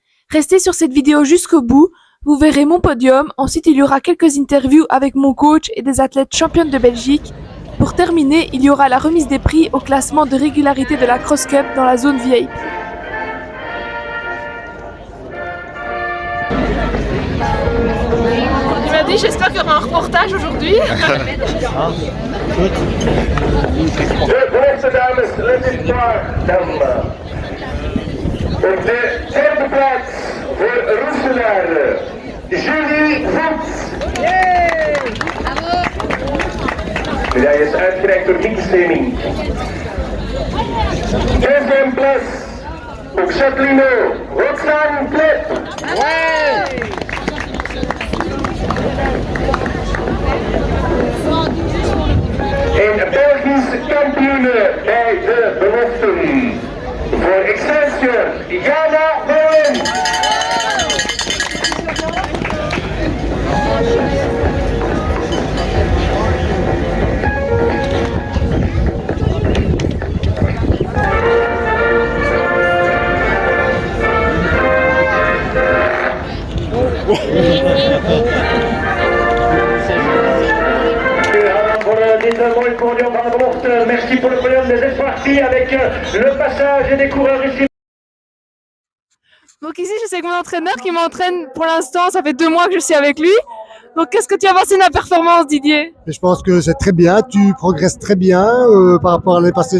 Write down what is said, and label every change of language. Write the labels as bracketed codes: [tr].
[fr] Restez sur cette vidéo jusqu'au bout, vous verrez mon podium, ensuite il y aura quelques interviews avec mon coach et des athlètes championnes de Belgique. Pour terminer, il y aura la remise des prix au classement de régularité de la Cross Cup dans la zone VIP. Il m'a dit, j'espère qu'il y aura un reportage aujourd'hui. [nl] De voorste dames, let is maar dan. Op de derde plaats voor Roeselaar, Julie Voet. Medaille is uitgereikt door Mieke Steening. [fr] Deuxième place pour Châtellino, Roxane Klep. [nl] En Belgisch kampioene bij de beloften. Voor Excelsior, Jana Bowen. Voor dit mooie podium van de belofte. [fr] Merci pour le podium des espoirs avec le passage des coureurs ici. Donc ici, je suis avec mon entraîneur qui m'entraîne pour l'instant, ça fait 2 mois que je suis avec lui. Donc qu'est-ce que tu as pensé de ma performance, Didier? Et je pense que c'est très bien, tu progresses très bien par rapport à l'année passée.